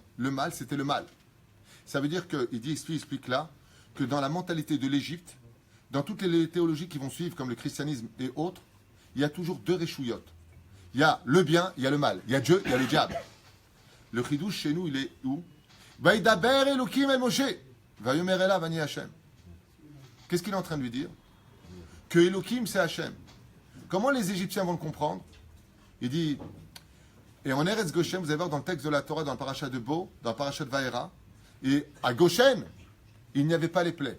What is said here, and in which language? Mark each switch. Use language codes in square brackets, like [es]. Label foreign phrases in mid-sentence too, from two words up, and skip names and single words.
[fr] Le mal, c'était le mal. Ça veut dire que, il explique là, que dans la mentalité de l'Égypte, dans toutes les théologies qui vont suivre, comme le christianisme et autres, il y a toujours deux réchouillottes. Il y a le bien, il y a le mal. Il y a Dieu, il y a le diable. Le chidouche chez nous, il est où? [he] וידבר אלהים אל משה. ויאמר אליו אני השם. [fr] Qu'est-ce qu'il est en train de lui dire? Que Elohim, c'est Hachem. Comment les Égyptiens vont le comprendre? Il dit, et en Eretz Goshen, vous allez voir dans le texte de la Torah, dans le parachat de Bo, dans le parachat de Vaera, et à Goshen, il n'y avait pas les plaies.